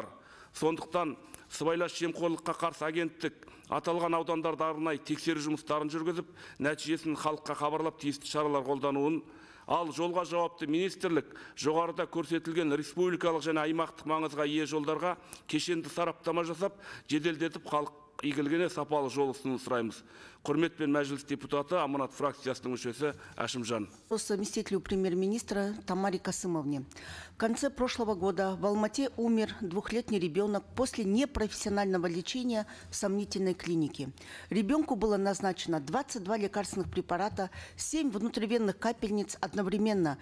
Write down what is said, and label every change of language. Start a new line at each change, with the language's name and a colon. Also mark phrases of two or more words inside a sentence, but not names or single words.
Kazakh: Сондықтан сыбайлас жемқорлыққа қарсы агенттік аталған аудандарда арнайы тексеру жұмыстарын жүргізіп, нәтижесін халыққа хабарлап тиісті шаралар қолдануын, ал жолға жауапты министрлік жоғарыда көрсетілген республикалық және аймақтық маңызға ие жолдарға кешенді сараптама жасап, жеделдетіп халық игілігіне сапалы жол ұсынуын сұраймыз. Құрметпен мәжіліс депутаты Аманат фракциясының мүшесі Әшімжан.
Russian: Заместителю премьер-министра Тамаре Касымовне. В конце прошлого года в Алмате умер 2-летний ребенок после непрофессионального лечения в сомнительной клинике. Ребенку было назначено 22 лекарственных препарата, 7 внутривенных капельниц одновременно.